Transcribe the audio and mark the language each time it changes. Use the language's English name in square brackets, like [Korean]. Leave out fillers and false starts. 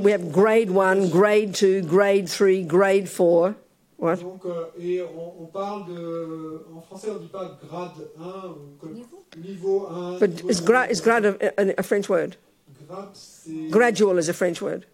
[English] We have grade 1, grade 2, grade 3, grade 4. What? [French] Donc et on parle de, en français, on dit pas grade 1 ou niveau 1. [English] But is grade a French word? Gradual is a French word.